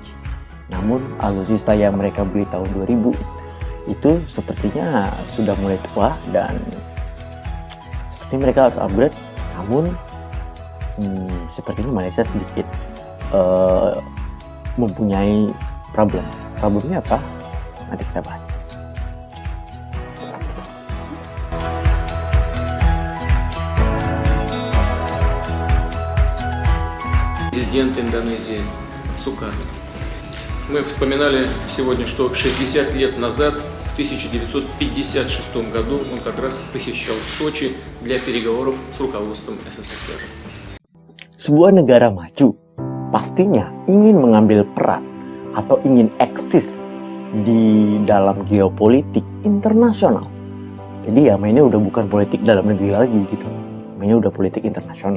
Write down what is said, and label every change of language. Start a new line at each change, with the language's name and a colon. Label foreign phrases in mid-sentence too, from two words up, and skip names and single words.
Indonesian: Namun alutsista yang mereka beli tahun 2000 itu sepertinya sudah mulai tua dan sepertinya mereka harus upgrade. Namun sepertinya Malaysia sedikit mempunyai problem. Problemnya apa? Nanti kita bahas.
Russian: Президент Индонезии Сукарно. Мы вспоминали сегодня, что 60 лет назад, в 1956 году, он как раз посещал Сочи для переговоров с руководством СССР.
Indonesian: Sebuah negara maju pastinya ingin mengambil peran atau ingin eksis di dalam geopolitik internasional. Jadi ya mainnya udah bukan politik dalam negeri lagi gitu, mainnya udah politik internasional.